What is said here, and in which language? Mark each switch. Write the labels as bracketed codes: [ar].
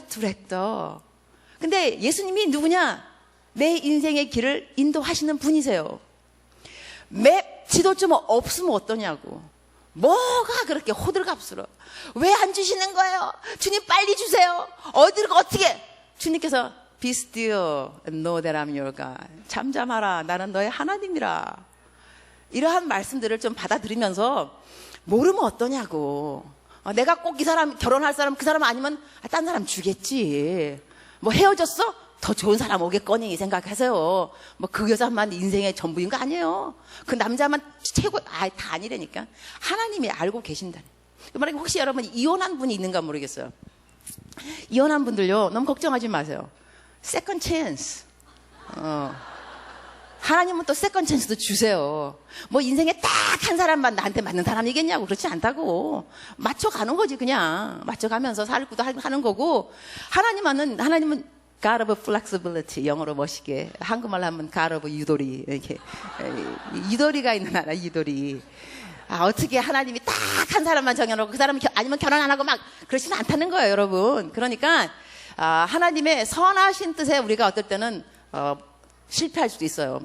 [ko] 디렉터. 근데 예수님이 누구냐? 내 인생의 길을 인도하시는 분이세요. 맵 지도 좀 없으면 어떠냐고. 뭐가 그렇게 호들갑스러워? 왜 안 주시는 거예요? 주님 빨리 주세요. 어떻게? 주님께서 [en] Be still and know that I'm your God. [ko] 잠잠하라. 나는 너의 하나님이라. 이러한 말씀들을 좀 받아들이면서 모르면 어떠냐고. 내가 꼭 이 사람, 결혼할 사람, 그 사람 아니면 딴 사람 주겠지. 뭐 헤어졌어? 더 좋은 사람 오겠거니 생각하세요. 뭐 그 여자만 인생의 전부인 거 아니에요. 그 남자만 최고, 다 아니라니까. 하나님이 알고 계신다니. 만약에 혹시 여러분 이혼한 분이 있는가 모르겠어요. 이혼한 분들요, 너무 걱정하지 마세요. 세컨드 찬스. 하나님은 또 세컨드 찬스도 주세요. 뭐 인생에 딱 한 사람만 나한테 맞는 사람이겠냐고. 그렇지 않다고. 맞춰가는 거지, 그냥. 맞춰가면서 살고도 하는 거고. 하나님은 [en] God of flexibility. [ko] 영어로 멋있게. 한국말로 하면 [en] God of [ko] 유도리. 이렇게. 유도리가 있는 나라, 유도리. 어떻게 하나님이 딱 한 사람만 정해놓고 그 사람은 아니면 결혼 안 하고 막 그렇지는 않다는 거예요, 여러분. 그러니까 하나님의 선하신 뜻에 우리가 어떨 때는 실패할 수도 있어요.